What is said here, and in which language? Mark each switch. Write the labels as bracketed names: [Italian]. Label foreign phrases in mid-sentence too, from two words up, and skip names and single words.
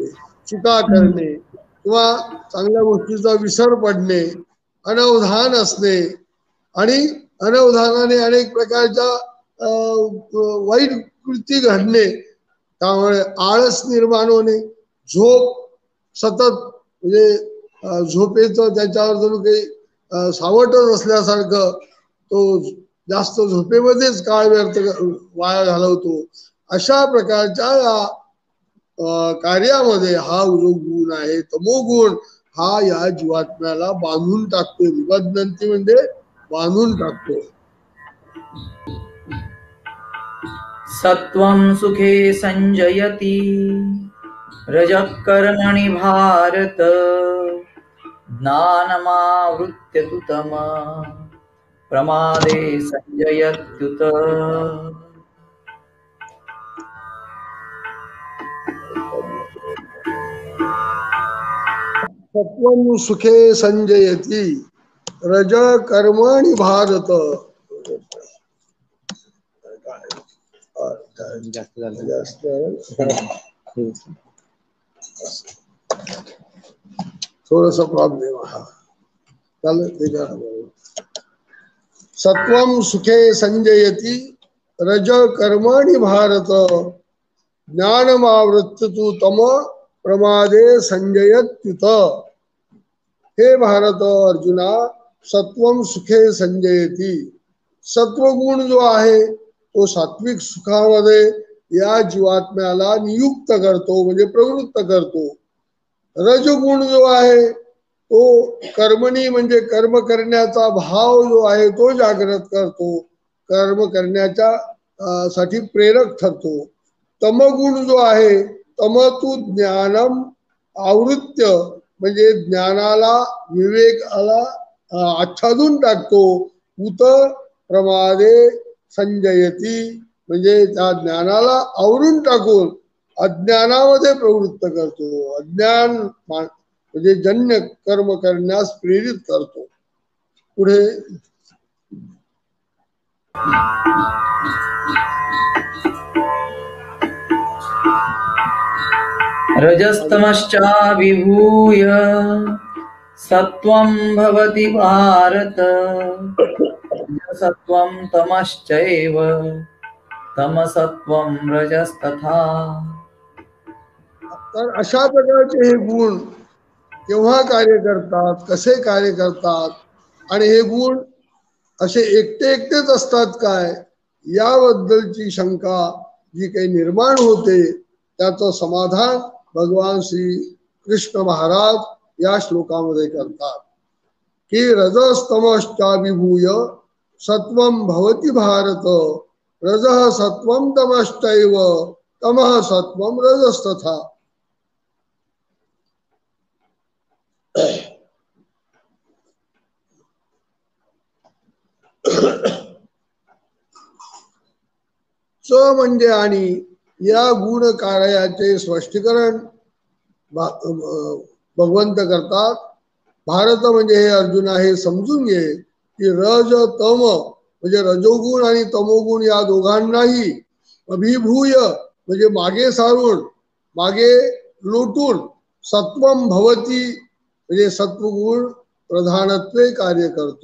[Marathi] चुका करणे, किंवा चांगल्या गोष्टीचा विसर पडणे, अनवधान असणे आणि अनवधानाने अनेक प्रकारच्या वाईट कृती घडणे, त्यामुळे आळस निर्माण होणे, झोप सतत म्हणजे झोपेचं त्याच्यावर जणू काही सावटच असल्यासारखं तो जास्त झोपेमध्येच काळ व्यर्थ वाया घालवतो. अशा प्रकारच्या या कार्यामध्ये हा जो गुण आहे तमोगुण, हा या जीवात्म्याला बांधून टाकतो. निबद्धंती म्हणजे बांधून टाकतो. [Sanskrit] सत्वं सुखे संजयति रजः कर्मणि भारत ज्ञानमावृत्य तु तमः प्रमादे संजयत्युत. सत्वं सुखे संजयती रज कर्मणि भारत. [Marathi] थोडस प्रॉब्लेम हा चालेल. [Sanskrit] सत्वं सुखे संजयती रज कर्मणि भारत ज्ञानमावृत्य तु तम प्रमादे संजयत्युत. [Marathi] हे भारत अर्जुना, [Sanskrit] सत्वं सुखे संजयती, [Marathi] सत्वगुण जो आहे तो सात्विक सुखामध्ये या जीवात्म्याला नियुक्त करतो, म्हणजे प्रवृत्त करतो. रजगुण जो आहे तो कर्मणी म्हणजे कर्म करण्याचा भाव जो आहे तो जागृत करतो, कर्म करण्याच्या साठी प्रेरक ठरतो. तमगुण जो आहे [Sanskrit] तमतु ज्ञानम आवृत्य [Marathi] म्हणजे ज्ञानाला विवेकाला आच्छादून टाकतो. [Sanskrit] उत प्रमादे संजयती [Marathi] म्हणजे त्या ज्ञानाला आवरून टाकून अज्ञानामध्ये प्रवृत्त करतो. अज्ञान म्हणजे जन्य कर्म करण्यास प्रेरित करतो. पुढे [Sanskrit] रजस्तमश्चाभिभूय सत्वं भवति भारत सत्वं तमश्चैव तमसत्वं रजस्तथा. [Marathi] तर अशा प्रकारचे हे गुण केव्हा कार्य करतात, कसे कार्य करतात आणि हे गुण असे एकटे एकटेच असतात काय, याबद्दलची शंका जी काही निर्माण होते त्याचं समाधान भगवान श्री कृष्ण महाराज या श्लोकामध्ये करतात की [Sanskrit] रजस्तमश्चाभिभूय सत्वं भवति भारत रजः सत्वं तमश्चैव तमः सत्वं रजस्तथा. [Marathi] स म्हणजे आणि या गुण कार्याचे स्पष्टीकरण भगवंत करतात. भारत म्हणजे हे अर्जुना हे समजून घे की रज तम म्हणजे रजोगुण आणि तमोगुण या दोघांनाही अभिभूय म्हणजे मागे सारून, मागे लोटून [Sanskrit] सत्वम भवती [Marathi] म्हणजे सत्वगुण प्रधानत्वे कार्य करतो.